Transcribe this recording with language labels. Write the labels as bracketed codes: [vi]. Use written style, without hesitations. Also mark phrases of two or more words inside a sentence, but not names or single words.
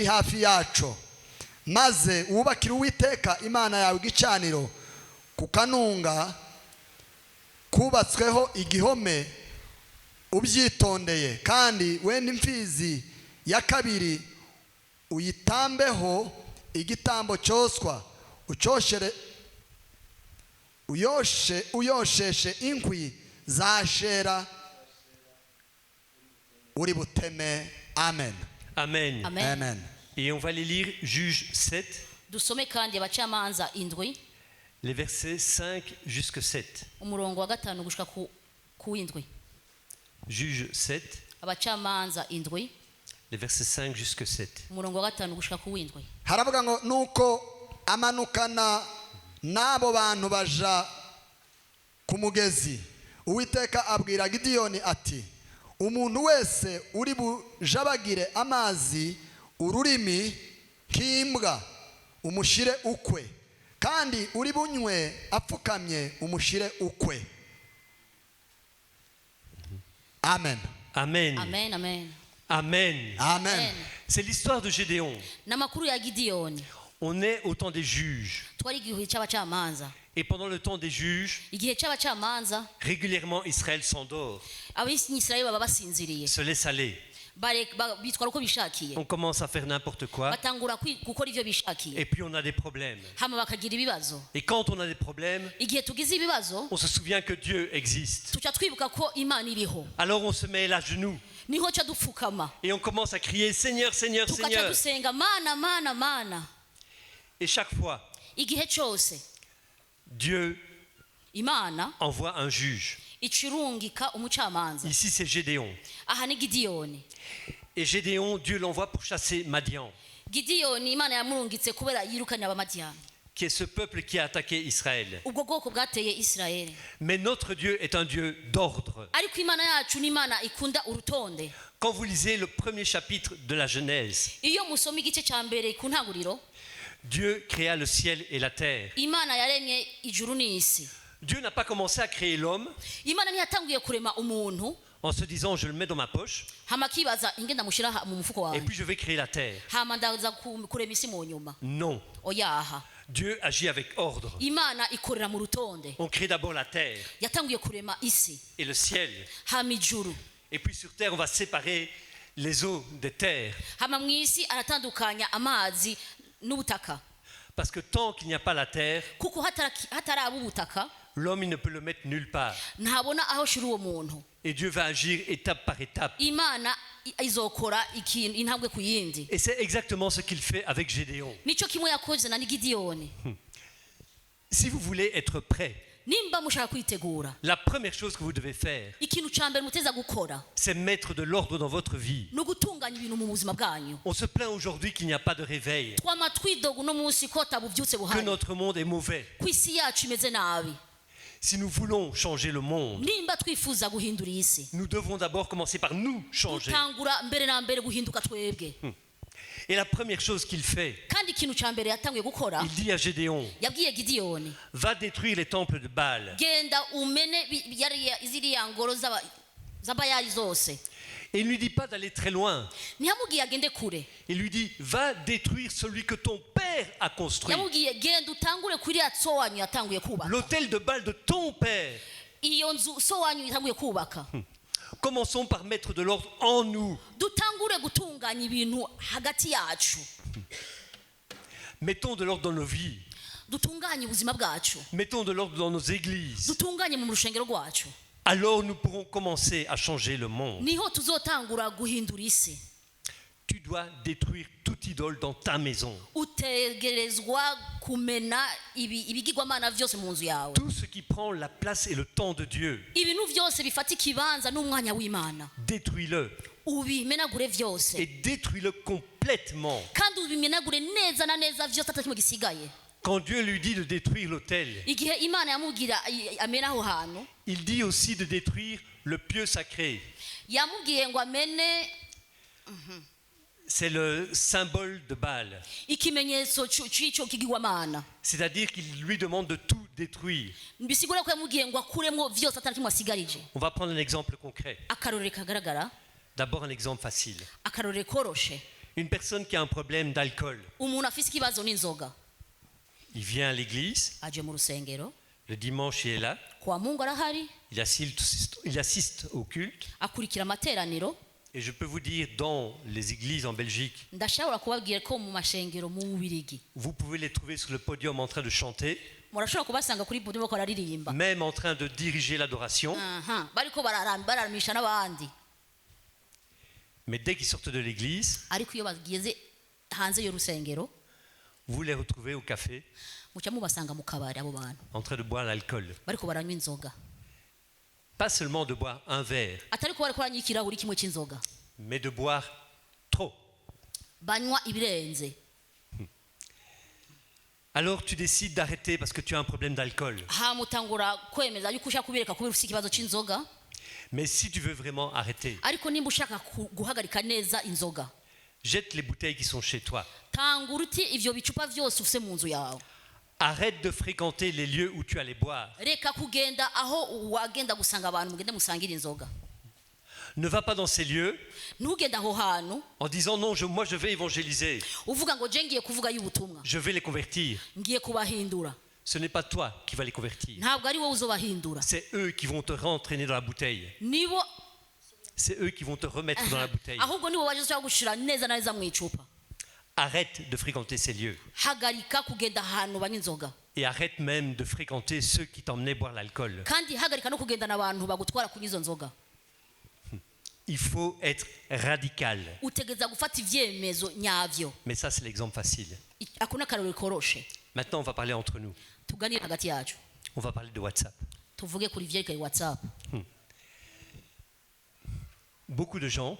[rw] hafi yaco maze wubakire Uwiteka Imana yawe igicaniro kukanunga kubatsweho igihome ubyitondeye kandi wenda imfizi ya kabiri uyitambeho igitambo cyoswa uyosheshe inkwi za Ashera uri buteme. Amen. Amen. Amen. Amen. [fr] Et on va les lire Juge 7, [rn] dusome kandi abacamanza indwi [fr] les versets 5 jusqu'à 7. [rn] umurongo wa 5 gushika ku indwi. [fr] Juge 7, [rn] abacamanza indwi [fr] les versets 5 jusqu'à 7. [rn] umurongo wa 5 gushika ku indwi. [rw] Haravuga ngo nuko amanukana n'abo bantu baja ku mugezi. Uwiteka abwira Gideyoni ati umuntu wese uri bujabagire amazi ururimi nk'imbwa umushire ukwe kandi uri bunywe apfukamye umushire ukwe. Amen. Amen. Amen. Amen. Amen. Amen. [fr] C'est l'histoire de Gédéon. [rn] N'amakuru ya Gideyoni. [fr] On est au temps des juges. [rn] Twari igihe cy'abacamanza. [fr] Et pendant le temps des juges, [rn] Igihe cy'abacamanza [fr] régulièrement Israël s'endort, [rn] abisirayeli baba basinziriye. [fr] se laisse aller. [rn] Bitwara uko bishakiye. [fr] On commence à faire n'importe quoi. [rn] Batangura gukora ivyo bishakiye. [fr] Et puis on a des problèmes. [rn] Hama bakagira ibibazo. [fr] Et quand on a des problèmes, [rn] Igihe tugize ibibazo [fr] on se souvient que Dieu existe. [rn] tuca twibuka ko Imana iriho. [fr] Alors on se met à genoux [rn] Niho ca dupfukama. [fr] et on commence à crier Seigneur, Seigneur, [rn] Tukaca [fr] Seigneur. [rn] dusenga mana mana mana. [fr] Et chaque fois, [rn] Igihe cyose [fr] Dieu [rn] Imana [fr] envoie un juge. [rn] icirungika umucamanza. [fr] Ici c'est Gédéon. [rn] Aha ni Gideyoni. [fr] Et Gédéon, Dieu l'envoie pour chasser Madian, [rn] Gideyoni Imana yamurungitse kubera yirukanye abamadiani. [fr] qui est ce peuple qui a attaqué Israël. [rn] Ubwo bwoko bwateye Israeli. [fr] Mais notre Dieu est un Dieu d'ordre. [rn] Ariko Imana yacu ni Imana ikunda urutonde. [fr] Quand vous lisez le premier chapitre de la Genèse, [rn] Iyo musoma igice ca mbere ku ntanguriro, [fr] Dieu créa le ciel et la terre. [rn] Imana yaremye ijuru n'isi. [fr] Dieu n'a pas commencé à créer l'homme [rn] Imana ntiyatanguye kurema umuntu [fr] en se disant je le mets dans ma poche [rn] hama kibaza ingenda mushira mu mufuko [fr] et [rn] wawe [fr] puis je vais créer la terre. [rn] hama ndaza kurema isi mu nyuma. [fr] Non, [rn] Oyaha. [fr] Dieu agit avec ordre. [rn] Imana ikorera mu rutonde. [fr] On crée d'abord la terre [rn] Yatanguye kurema isi [fr] et le ciel. [rn] hama ijuru. [fr] Et puis sur terre, on va séparer les eaux des terres. [rn] Hama mu isi aratandukanya amazi n'ubutaka. [fr] Parce que tant qu'il n'y a pas la terre, [rn] Kuko hataraba ubutaka [fr] l'homme il ne peut le mettre nulle part. [rn] ntabona aho shira uwo muntu. [fr] Et Dieu va agir étape par étape. [rn] Imana izokora ikintu intambwe ku yindi. [fr] Et c'est exactement ce qu'il fait avec Gédéon. [rn] Nico kimwe yakoze na Gideyoni. [fr] Si vous voulez être prêt, [rn] Nimba mushaka kwitegura, [fr] la première chose que vous devez faire, [rn] ikintu ca mbere muteza gukora [fr] c'est mettre de l'ordre dans votre vie. [rn] no gutunganya ibintu mu buzima bwanyu. [fr] On se plaint aujourd'hui qu'il n'y a pas de réveil, [rn] Twama twidoga uno munsi ko tabuvyutse [fr] que [rn] buhari. [fr] notre monde est mauvais. [rn] Kwisi yacu imeze nabi. [fr] Si nous voulons changer le monde, [rn] Nimba twifuza guhindura isi, [fr] nous devons d'abord commencer par nous changer. [rn] tutangura mbere na mbere guhinduka twebwe. [fr] Et la première chose qu'il fait, [rn] Kandi ikintu ca mbere yatanguye gukora, [fr] il dit à Gédéon, [rn] yabwiye Gideyoni, [fr] va détruire les temples de Baal. [rn] genda umene ziriya ngoro z'abayali zose. [fr] Et il ne lui dit pas d'aller très loin. [rn] Ntiyamubwiye agende kure. [fr] Il lui dit, va détruire celui que ton père a construit. [rn] Yamubwiye genda utangure kuri ya so wanyu yatanguye kubaka. [fr] L'autel de Baal de ton père. [rn] Iyo nzu so wanyu yatanguye kubaka. [fr] Commençons par mettre de l'ordre en nous. [rn] Dutangure gutunganya ibintu hagati yacu. [fr] Mettons de l'ordre dans nos vies. [rn] Dutunganye ubuzima bwacu. [fr] Mettons de l'ordre dans nos églises. [rn] Dutunganye mu rushengero rwacu. [fr] Alors nous pourrons commencer à changer le monde. [rn] Niho tuzotangura guhindura isi. [fr] Tu dois détruire toute idole dans ta maison. [rn] Utegerezwa kumena ibigirwamana vyose mu nzu yawe. [fr] Tout ce qui prend la place et le temps de Dieu, [rn] Ibintu vyose bifata ikibanza n'umwanya w'Imana. [fr] détruis-le. [rn] Ubimenagure vyose. [fr] Et détruis-le complètement. [rn] Kandi ubimenagure neza na neza vyose atakimwe gisigaye. [fr] Quand Dieu lui dit de détruire l'autel, [rn] Igihe Imana yamubwira amena aho hantu, [fr] il dit aussi de détruire le pieu sacré. [rn] yamubwiye ngo amene [fr] C'est le symbole de Baal. [rn] ikimenyetso cy'icyo kigirwamana. [fr] C'est-à-dire qu'il lui demande de tout détruire. [rn] Bisigura ko yamubwiye ngo akuremo vyose atari kimwe asigarije. [fr] On va prendre un exemple concret. [rn] Akarorero kagaragara, [fr] D'abord un exemple facile. [rn] akarorero koroshe. [fr] Une personne qui a un problème d'alcool, [rn] Umuntu afise ikibazo n'inzoga [fr] il vient à l'église, [rn] aje mu rusengero, [fr] le dimanche il est là, [rn] kwa Mungu arahari, [fr] il assiste au culte. [rn] akurikira amateraniro. [fr] Et je peux vous dire, dans les églises en Belgique, [rn] Ndashobora kubabwira ko mu mashengero mu Bubirigi [fr] vous pouvez les trouver sur le podium en train de chanter, [rn] murashobora kubasanga kuri podium bako bararirimba, [fr] même en train de diriger l'adoration. [rn] bariko bararamisha n'abandi. [fr] Mais dès qu'ils sortent de l'église, [rn] Ariko iyo bageze hanze y'urusengero [fr] vous les retrouvez au café [rn] muca mubasanga mu kabari abo bantu [fr] en train de boire l'alcool. [rn] bariko baranywa inzoga, [fr] Pas seulement de boire un verre, [rn] atariko bariko baranywa ikirahuri kimwe cy'inzoga, [fr] mais de boire trop. [rn] banywa ibirenze. [fr] Alors tu décides d'arrêter parce que tu as un problème d'alcool. [rn] Hamutangura kwemeza yuko ushaka kubireka kubera ufite ikibazo cy'inzoga. [fr] Mais si tu veux vraiment arrêter, [rn] Ariko nimba ushaka guhagarika neza inzoga, [fr] jette les bouteilles qui sont chez toi. [rn] tangura uti ivyo bicupa vyose ufise mu nzu yawe. [fr] Arrête de fréquenter les lieux où tu allais boire. [rn] Reka kugenda aho wagenda gusanga abantu mugende musangira inzoga. [fr] Ne va pas dans ces lieux [rn] Ntugende aho hantu [fr] en disant non, moi je vais évangéliser, [rn] uvuga ngo je ngiye kuvuga y'ubutumwa, [fr] je vais les convertir. [rn] ngiye kubahindura. [fr] Ce n'est pas toi qui vas les convertir. [rn] Ntabwo ari wowe uzobahindura, [fr] C'est eux qui vont te rentraîner dans la bouteille. [rn] nibo [fr] C'est eux qui vont te remettre dans la bouteille. [rn] ahubwo nibo baje gushira neza na neza mu icupa. [fr] Arrête de fréquenter ces lieux. [rn] Hagarika kugenda ahantu banywa inzoga, [fr] Et arrête même de fréquenter ceux qui t'emmenaient boire l'alcool. [rn] kandi hagarika no kugendana abantu bagutwara kunywa izo nzoga. [fr] Il faut être radical. [rn] Utegeza gufata ivyemezo nyavyo. [fr] Mais ça, c'est l'exemple facile. [rn] Akuna karori koroshe. [fr] Maintenant, on va parler entre nous. [rn] Tuganire hagati yacu, [fr] On va parler de WhatsApp. [rn] tuvuge kuri vyerekeye WhatsApp. [fr] Beaucoup de gens